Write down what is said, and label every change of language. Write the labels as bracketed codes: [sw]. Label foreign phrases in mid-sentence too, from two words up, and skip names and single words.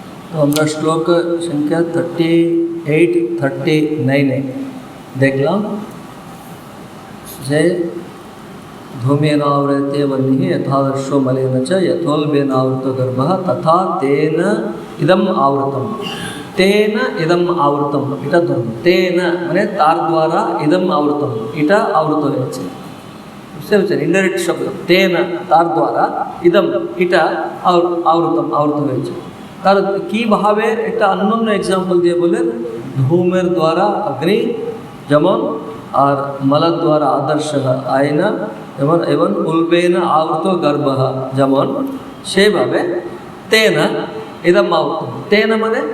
[sa] तो [bn] আমরা শ্লোক সংখ্যা 38-39 দেখলাম যে [sa] धूमेनावृते वह्निः यथादर्शो मलेन च यथोल्बेनावृतो गर्भः तथा तेन इदम् आवृतम् तेन इदम् आवृतम् [bn] এটা ধর্ম তেন মানে তার দ্বারা [sa] ইদম আবৃতম [bn] এটা আবৃত হয়েছে বুঝতে পারছেন ইনডাইরেক্ট শব্দ তেন তার দ্বারা ইদম এটা আবৃত হয়েছে তার কিভাবে একটা অন্যান্য এক্সাম্পল দিয়ে বলেন ধূমের দ্বারা অগ্নি যেমন আর মলদ দ্বারা আদর্শ আয়না এবং উল্বেন আবৃত গর্ভ যেমন সেইভাবে [sa] তেন ইদম আবৃতম [bn] তেন মানে